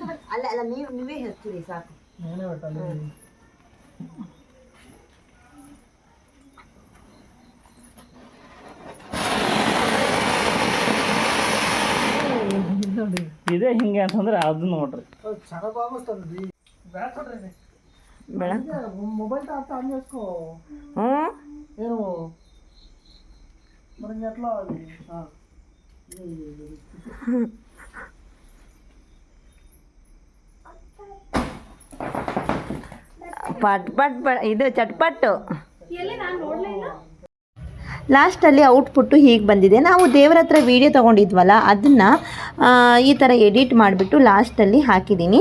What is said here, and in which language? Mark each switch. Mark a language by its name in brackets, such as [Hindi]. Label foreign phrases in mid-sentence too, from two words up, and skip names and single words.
[Kannada] ಅಲ್ಲ ನೀವೇ ಹಚ್ಚಿರಿ ಸಾಕು. ನಾನೇ ಒಟ್ಟಲ್ಲಿ ಇದೇ ಹಿಂಗೆ ಅಂತಂದ್ರೆ ಅದನ್ನ ನೋಡ್ರಿ. [Telugu] చాలా బాగా వస్తుంది [Kannada] ಬೇಡ [Telugu] మొబైల్ టాప్ ఆన్ చేసుకో. నేను మరి ఎట్లా అది [Kannada] ಪಟ್ ಇದು ಚಟ್ಪಟ್ಟು. ಲಾಸ್ಟಲ್ಲಿ ಔಟ್ಪುಟ್ಟು ಹೀಗೆ ಬಂದಿದೆ. ನಾವು ದೇವರ ಹತ್ರ ವೀಡಿಯೋ ತೊಗೊಂಡಿದ್ವಲ್ಲ ಅದನ್ನು ಈ ಥರ ಎಡಿಟ್ ಮಾಡಿಬಿಟ್ಟು ಲಾಸ್ಟಲ್ಲಿ ಹಾಕಿದ್ದೀನಿ.